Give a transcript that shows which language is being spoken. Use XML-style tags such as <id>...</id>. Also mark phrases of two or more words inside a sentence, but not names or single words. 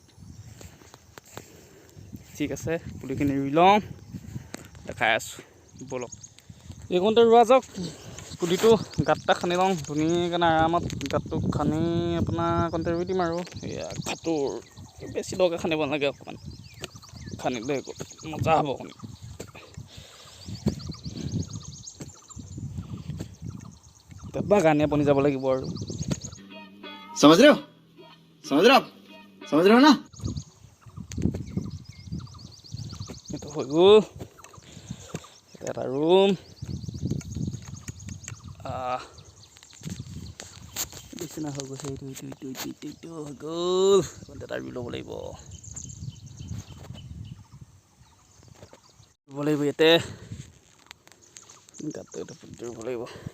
<as>ঠিক আছে পুলিখিনি ৰুই লওঁ দেখাই আছোঁ বলক এইকণতে ৰোৱা যাওক পুলিটো গাঁত এটা খান্দি লওঁ ধুনীয়াকৈ আৰামত গাঁতটো খান্দি আপোনাৰ কণতে ৰুই দিম আৰু এয়া গাঁতৰ বেছি দৰকৈ খান্দিব নালাগে অকণমান খান্দিলে মজা হ'ব অকণমান বাগানীয়া বনি যাব লাগিব আৰু</as> <hi>समझ रहे हो आप समझ रहे हो ना</hi> <as>এইটো হৈ গ'ল এটা ৰুম বিচনা হৈ গৈছে এইটো হৈ গ'ল এটা ৰুই ল'ব লাগিব ইয়াতে গাঁতটো এটা পুলি ৰুব লাগিব</as>